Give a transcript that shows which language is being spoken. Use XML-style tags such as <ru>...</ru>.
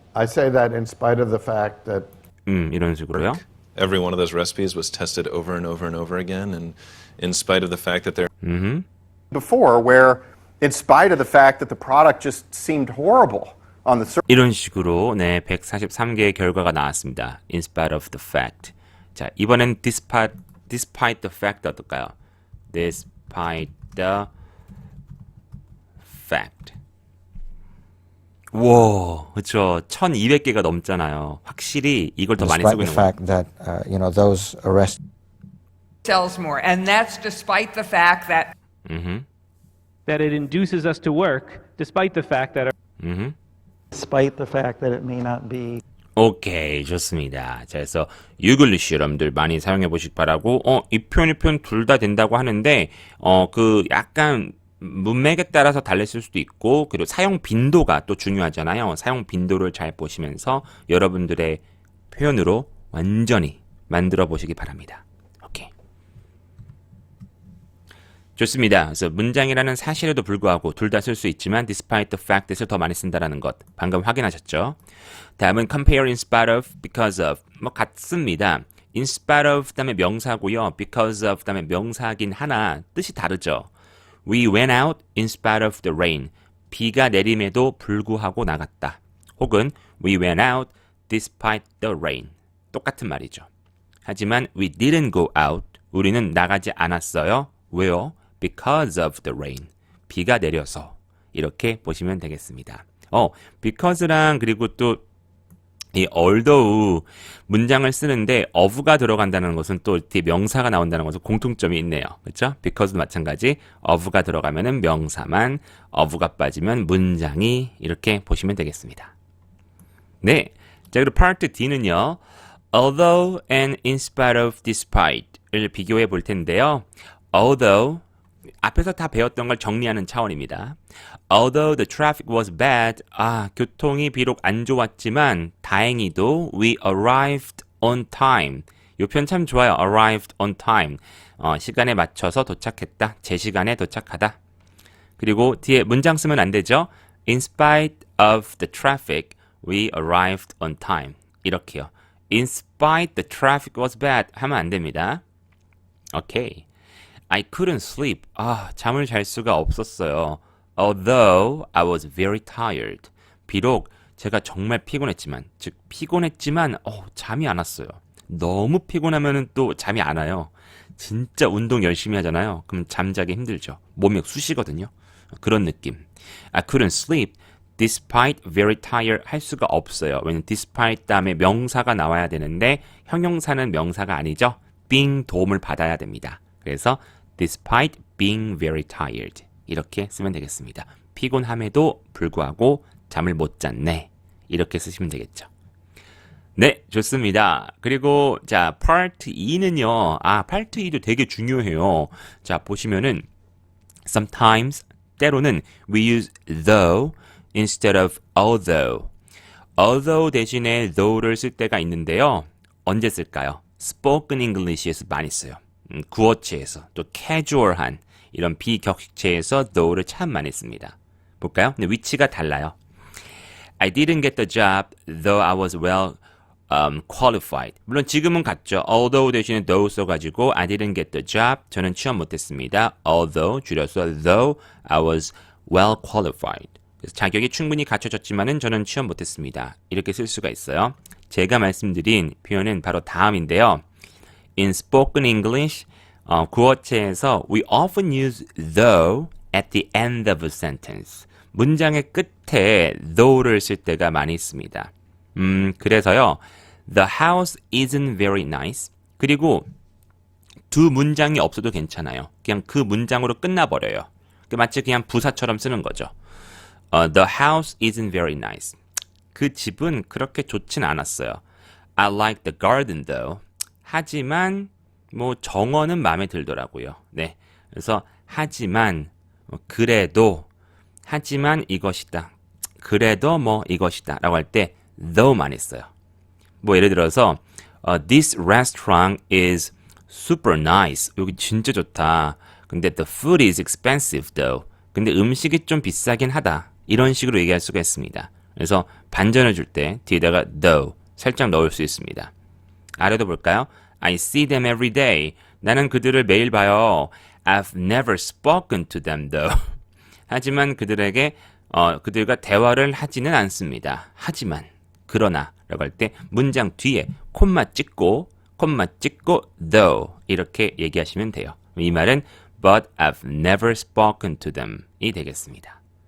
<en>I say that in spite of the fact that</en> <ko>이런 식으로요.</ko> <en>Every one of those recipes was tested over and over and over again, and in spite of the fact that they're before, where in spite of the fact that the product just seemed horrible on the surface.</en> <ko>이런 식으로 네 143개의 결과가 나왔습니다.</ko> <en>In spite of the fact.</en> <ko>자, 이번엔</ko> <en>despite the fact</en> <ko>어떨까요?</ko> <en>Despite the fact.</en> <ko>와, 그렇죠. 1200개가 넘잖아요. 확실히 이걸 더 많이 쓰고 있는 거예요.</ko> <en>Despite the fact that those arrests sells more, and that's despite the fact that that it induces us to work, despite the fact that despite the fact that it may not be</en> <ko>오케이, 좋습니다. 자, 그래서 유글리시 여러분들 많이 사용해 보시기 바라고, 이 표현, 이 표현 둘 다 된다고 하는데, 약간 문맥에 따라서 달랐을 수도 있고, 그리고 사용 빈도가 또 중요하잖아요. 사용 빈도를 잘 보시면서 여러분들의 표현으로 완전히 만들어 보시기 바랍니다. 오케이. 좋습니다. 그래서 문장이라는 사실에도 불구하고 둘 다 쓸 수 있지만</ko> <en>despite the fact that</en> <ko>을 더 많이 쓴다라는 것 방금 확인하셨죠? 다음은</ko> <en>compare in spite of, because of</en> <ko>뭐 같습니다. in spite of 다음에 명사고요. because of 다음에 명사긴 하나 뜻이 다르죠.</ko> <en>We went out in spite of the rain.</en> <ko>비가 내림에도 불구하고 나갔다. 혹은</ko> <en>we went out despite the rain.</en> <ko>똑같은 말이죠. 하지만</ko> <en>we didn't go out.</en> <ko>우리는 나가지 않았어요. 왜요?</ko> <en>Because of the rain.</en> <ko>비가 내려서. 이렇게 보시면 되겠습니다. because랑 그리고 또 이 although 문장을 쓰는데 of가 들어간다는 것은 또 뒤에 명사가 나온다는 것은 공통점이 있네요. 그렇죠? because도 마찬가지 of가 들어가면은 명사만, of가 빠지면 문장이 이렇게 보시면 되겠습니다. 네. 자, 그리고 part D는요.</ko> <en>although and in spite of despite</en> <ko>를 비교해 볼 텐데요. although 앞에서 다 배웠던 걸 정리하는 차원입니다.</ko> <en>Although the traffic was bad,</en> <ko>교통이 비록 안 좋았지만 다행히도</ko> <en>we arrived on time.</en> <ko>이 표현 참 좋아요.</ko> <en>arrived on time.</en> <ko>시간에 맞춰서 도착했다. 제 시간에 도착하다. 그리고 뒤에 문장 쓰면 안 되죠.</ko> <en>In spite of the traffic, we arrived on time.</en> <ko>이렇게요.</ko> <en>In spite the traffic was bad</en> <ko>하면 안 됩니다. 오케이.</ko> <en>I couldn't sleep.</en> <ko>잠을 잘 수가 없었어요.</ko> <en>Although I was very tired.</en> <ko>비록 제가 정말 피곤했지만, 즉 피곤했지만 잠이 안 왔어요. 너무 피곤하면은 또 잠이 안 와요. 진짜 운동 열심히 하잖아요. 그럼 잠자기 힘들죠. 몸이 쑤시거든요. 그런 느낌. I couldn't sleep despite very tired 할 수가 없어요. 왜냐면 despite 다음에 명사가 나와야 되는데 형용사는 명사가 아니죠. being 도움을 받아야 됩니다. 그래서</ko> <en>despite being very tired</en> <ko>이렇게 쓰면 되겠습니다. 피곤함에도 불구하고 잠을 못 잤네. 이렇게 쓰시면 되겠죠. 네, 좋습니다. 그리고 자, part 2는요. part 2도 되게 중요해요. 자, 보시면은</ko> <en>sometimes</en> <ko>때로는</ko> <en>we use though instead of although.</en> <ko>although 대신에 though를 쓸 때가 있는데요. 언제 쓸까요? spoken English에서 많이 써요. 구어체에서 또 캐주얼한 이런 비격식체에서 though를 참 많이 씁니다. 볼까요? 근데 위치가 달라요.</ko> <en>I didn't get the job though I was well qualified.</en> <ko>물론 지금은 같죠.</ko> <en>although</en> <ko>대신에</ko> <en>though</en> <ko>써가지고</ko> <en>I didn't get the job.</en> <ko>저는 취업 못했습니다.</ko> <en>although</en> <ko>줄여서</ko> <en>though I was well qualified.</en> <ko>그래서 자격이 충분히 갖춰졌지만은 저는 취업 못했습니다. 이렇게 쓸 수가 있어요. 제가 말씀드린 표현은 바로 다음인데요.</ko> <en>In spoken English,</en> <ko>구어체에서</ko> <en>we often use though at the end of a sentence.</en> <ko>문장의 끝에 though를 쓸 때가 많이 있습니다. 그래서요.</ko> <en>The house isn't very nice.</en> <ko>그리고 두 문장이 없어도 괜찮아요. 그냥 그 문장으로 끝나버려요. 마치 그냥 부사처럼 쓰는 거죠.</ko> <en>The house isn't very nice.</en> <ko>그 집은 그렇게 좋진 않았어요.</ko> <en>I like the garden though.</en> <ko>하지만 뭐 정어는 마음에 들더라고요. 네. 그래서 하지만 그래도 하지만 이것이다. 그래도 뭐 이것이다 라고 할 때 though만 있어요. 뭐 예를 들어서</ko> <en>This restaurant is super nice.</en> <ko>여기 진짜 좋다. 근데</ko> <en>the food is expensive though.</en> <ko>근데 음식이 좀 비싸긴 하다. 이런 식으로 얘기할 수가 있습니다. 그래서 반전을 줄 때 뒤에다가 though 살짝 넣을 수 있습니다. 아래도 볼까요?</ko> <en>I see them every day.</en> <ko>나는 그들을 매일 봐요.</ko> <en>I've never spoken to them though.</en> <ko>하지만 그들에게 그들과 대화를 하지는 않습니다. 하지만 그러나 라고 할 때 문장 뒤에 콤마 찍고 though 이렇게 얘기하시면 돼요. 이 말은</ko> <en>but I've never spoken to them</en> <ko>이 되겠습니다.</ko>